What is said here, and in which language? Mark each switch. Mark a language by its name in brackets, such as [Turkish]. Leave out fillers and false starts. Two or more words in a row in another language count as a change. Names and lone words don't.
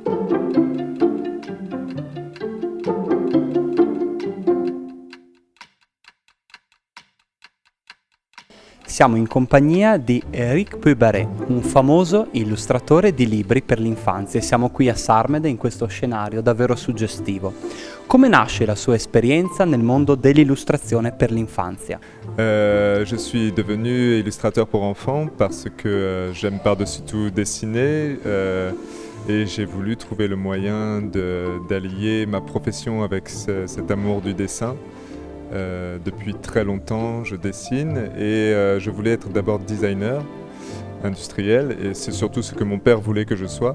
[Italian] Siamo in compagnia di Éric Puybarré, un famoso illustratore di libri per l'infanzia, e siamo qui a Sarmede in questo scenario davvero suggestivo. Come nasce la sua esperienza nel mondo dell'illustrazione per l'infanzia? [French] Je suis devenu illustrateur pour enfants parce que j'aime par-dessus tout dessiner et j'ai voulu trouver le moyen d'allier ma profession avec cet amour du dessin. Depuis très longtemps, je dessine et je voulais être d'abord designer industriel et c'est surtout ce que mon père voulait que je sois.